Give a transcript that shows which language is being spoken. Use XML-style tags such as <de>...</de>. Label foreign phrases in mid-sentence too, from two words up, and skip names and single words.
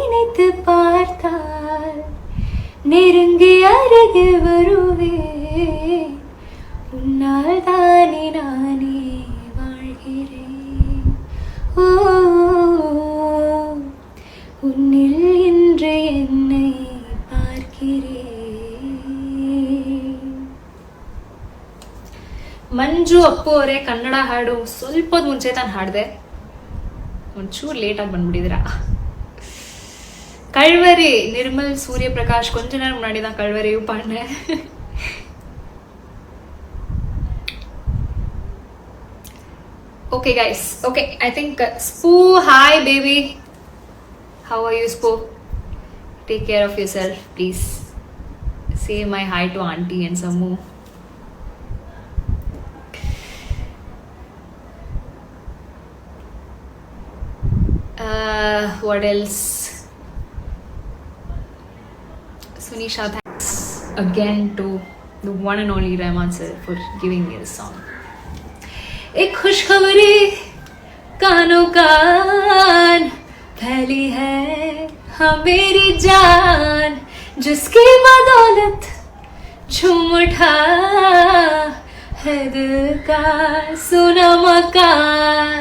<ta>நினைத்து பார்த்தால் நெருங்கி அருகில் வருவேன். உன்னால் தானே நானே வாழ்கிறேன். ஓ, உன்னில் இன்று என்னை பார்க்கிறேன்.</ta> <kn>ಮಂಜು ಅಪ್ಪು ಅವರೇ ಕನ್ನಡ ಹಾಡು ಸ್ವಲ್ಪ ಮುಂಚೆ ತಾನು ಹಾಡಿದೆ, ಒಂಚೂರು ಲೇಟಾಗಿ ಬಂದ್ಬಿಟ್ಟಿದ್ದೀರಾ.</kn> <ta>கழ்வரி நிர்மல் சூரியபிரகாஷ் கொஞ்ச நேரம் முன்னாடி தான் கழ்வரியும் பாடினேன்.</ta> <en>Okay guys, okay, I think Spoo, hi baby, how are you Spoo? Take care of yourself please. Say my hi to auntie and Sammu. What else? Sunisha, thanks again to the one and only Rahman sir for giving me this song.</en> <hi>एक खुशखबरी कानों कान फैली है, हाँ मेरी जान, जिसकी बदौलत झूम उठा है दिल का सुना मकान.</hi>